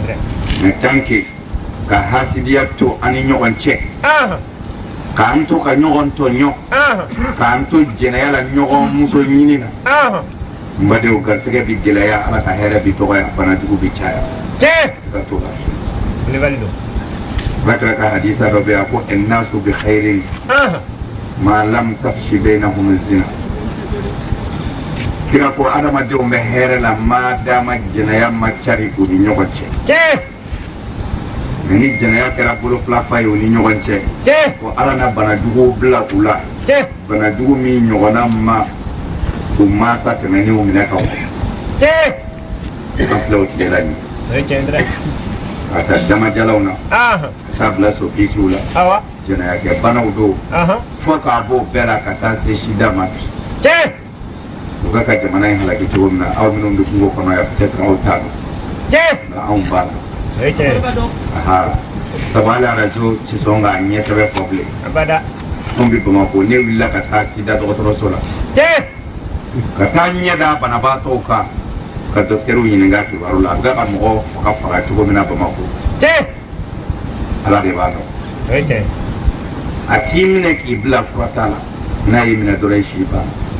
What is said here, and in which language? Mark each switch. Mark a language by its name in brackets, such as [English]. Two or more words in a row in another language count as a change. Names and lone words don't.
[Bambara] mais tant que ka hasidiya to ani ɲɔgɔn cɛ k'an to ka ɲɔgɔn tɔɲɔ k'an to jɛnɛya la ɲɔgɔn muso ɲini na n badenw garisɛgɛ bi gɛlɛya ala ka hɛrɛ bi dɔgɔya banajugu bi caya ka to la bakra ka hadisa dɔ bɛ yan ko [Arabic] الناس بخير ما لم تفش بينهم الزنا [Bambara] kira ko adamadenw bɛ hɛrɛ la ma dama jɛnɛya ma cari u ni ɲɔgɔn cɛ mais ni jɛnɛya kɛra bolo fila fa ye u ni ɲɔgɔn cɛ ko ala na banajugu bila u la banajugu min ɲɔgɔnna ma u mansa tɛmɛnenw minɛ ka an filɛ o tile la ɲi ka taa damajalaw na ka taa bila sofisiw la jɛnɛyakɛ banaw don fo k'a b'o bɛɛ la ka taa se sida ma bi u ka jamana in halaki cogo min na aw minnu bɛ kungo kɔnɔ yan peut-être aw t'a dɔn nka anw b'a la sabu hali arajo tɛ sɔn k'a ɲɛ sɛbɛn fɔ bilen anw bɛ Bamakɔ ne wulila ka taa sida dɔgɔtɔrɔso la ka taa ɲɛ da banabaatɔw kan ka dɔkitɛriw ɲininka kibaru la a bɛ ka mɔgɔ faga faga cogo min na Bamakɔ ala de b'a dɔn a t'i minɛ k'i bila furata la n'a y'i minɛ dɔrɔn i si banna